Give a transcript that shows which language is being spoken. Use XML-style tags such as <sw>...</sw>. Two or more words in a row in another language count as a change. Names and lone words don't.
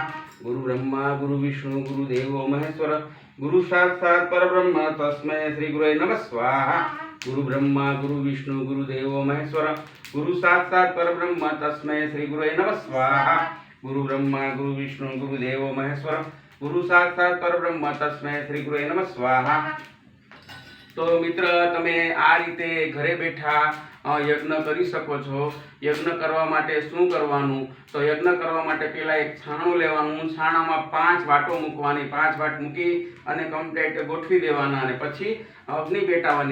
<sa>गुरु ब्रह्मा गुरु विष्णु गुरुदेव महेश्वर गुरु साक्षात् परब्रह्म तस्मै श्री गुरुवे नमः स्वाहा। गुरु ब्रह्मा गुरु विष्णु गुरुदेव महेश्वर गुरु साक्षात् परब्रह्म तस्मै श्री गुरुवे नमः स्वाहा। गुरु ब्रह्मा गुरु विष्णु गुरुदेव महेश्वर गुरु साक्षात् परब्रह्म तस्मै श्री गुरुवे नमः स्वाहा।</sa> <gu>તો મિત્ર તમે આ રીતે ઘરે બેઠા યજ્ઞ કરી શકો છો। યજ્ઞ કરવા માટે શું કરવાનું? તો યજ્ઞ કરવા માટે પહેલા એક છાણું લેવાનું, છાણામાં 5 વાટો મૂકવાની, 5 વાટ મૂકી અને કમ્પ્લીટ ગોઠવી દેવાના અને પછી અગ્નિ પેટાવવાની।</gu>